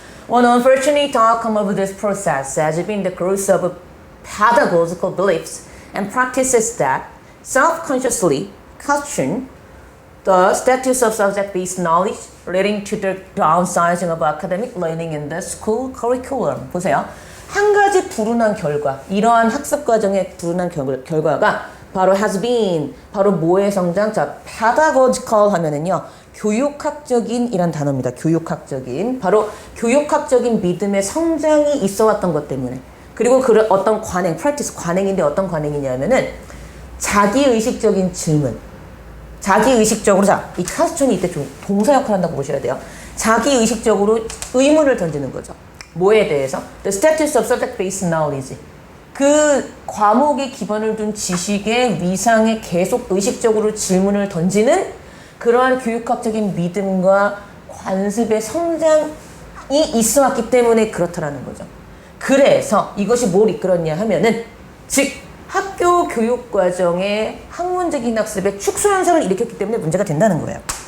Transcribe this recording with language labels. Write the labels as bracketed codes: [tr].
[en] One unfortunate outcome of this process has been the growth of pedagogical beliefs and practices that self-consciously question the status of subject-based knowledge leading to the downsizing of academic learning in the school curriculum. [ko] 보세요. 한 가지 가지 불운한 결과, 이러한 학습 과정의 불운한 결과가 바로 [en] has been, [ko] 바로 뭐의 성장? 자, pedagogical 하면은요, 교육학적인 이란 단어입니다. 교육학적인. 바로 교육학적인 믿음의 성장이 있어 왔던 것 때문에. 그리고 그 어떤 관행, practice 관행인데 어떤 관행이냐면은 자기의식적인 질문. 자기의식적으로, 자, 이 카스촌이 이때 좀 동사 역할을 한다고 보셔야 돼요. 자기의식적으로 의문을 던지는 거죠. 뭐에 대해서? [en] The status of subject-based knowledge. [ko] 그 과목에 기반을 둔 지식의 위상에 계속 의식적으로 질문을 던지는 그러한 교육학적인 믿음과 관습의 성장이 있어 왔기 때문에 그렇다라는 거죠. 그래서 이것이 뭘 이끌었냐 하면은, 즉, 학교 교육 과정의 학문적인 학습의 축소 현상을 일으켰기 때문에 문제가 된다는 거예요.